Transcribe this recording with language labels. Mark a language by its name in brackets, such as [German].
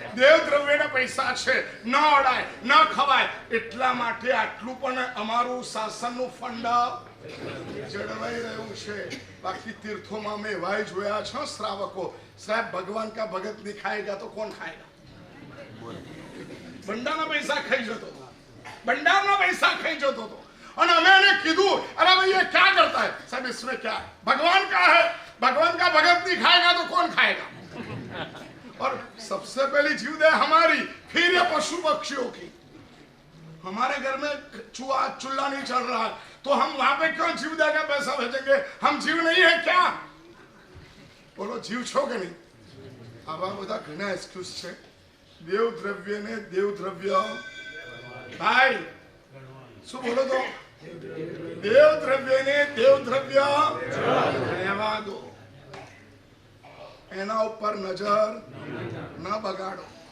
[Gujarati] દેવ દ્રવ્યના પૈસા છે, ન અડાય ન ખવાય, એટલા માટે આટલું પણ અમારું શાસનનું ફંડ જળવાઈ રહ્યું છે. બાકી તીર્થોમાં મેં એવાય જોયા છે શ્રાવકો, સાહેબ [Hindi] ભગવાન કા ભગત નહીં ખાएगा [Gujarati] તો કોણ ખાएगा? ભંડારના પૈસા ખાઈ જતો, ભંડારના પૈસા ખાઈ જતો હતો. [Hindi] और मैंने [Gujarati] कीधु [Hindi] अरे भाई ये क्या करता है? सब इसमें क्या है? भगवान का है, भगवान का भगत नहीं खाएगा तो कौन खाएगा? और सबसे पहली जीवदया हमारी, फिर ये पशु पक्षियों की. हमारे घर में चूहा चूल्हा नहीं चल रहा तो हम वहां पे क्यों जीवदया का पैसा भेजेंगे? हम जीव नहीं है क्या? बोलो [Gujarati] जीव छो के नहीं? आवा બધા ઘણા એક્સક્યુઝ છે. દેવ દ્રવ્ય ને દેવ દ્રવ્ય ભાઈ શું બોલો તો? દેવ દ્રવ્ય ને દેવ દ્રવ્ય રહેવા દો, એના ઉપર નજર ન બગાડો.